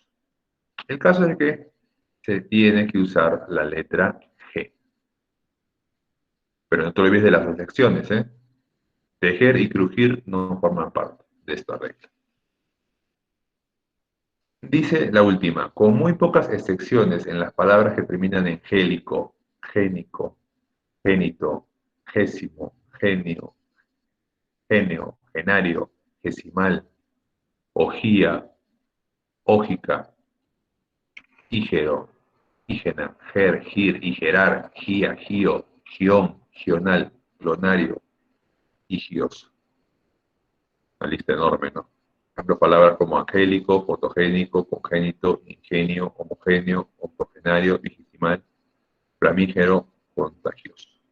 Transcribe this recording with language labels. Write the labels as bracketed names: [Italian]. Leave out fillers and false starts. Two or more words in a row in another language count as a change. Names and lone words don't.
[Spanish] El caso es que se tiene que usar la letra G. Pero no te olvides de las excepciones, ¿eh? Tejer y crujir no forman parte de esta regla. Dice la última, con muy pocas excepciones en las palabras que terminan en gélico, génico, génito, gésimo, genio, genio, genario, gesimal, ogía, ógica, ígero, ígena, ger, gir, igerar, gía, gio, gión, gional, glonario, higios. Una lista enorme, ¿no? Por ejemplo, palabras como angélico, fotogénico, congénito, ingenio, homogéneo, octogenario, vigesimal, flamígero, contagioso.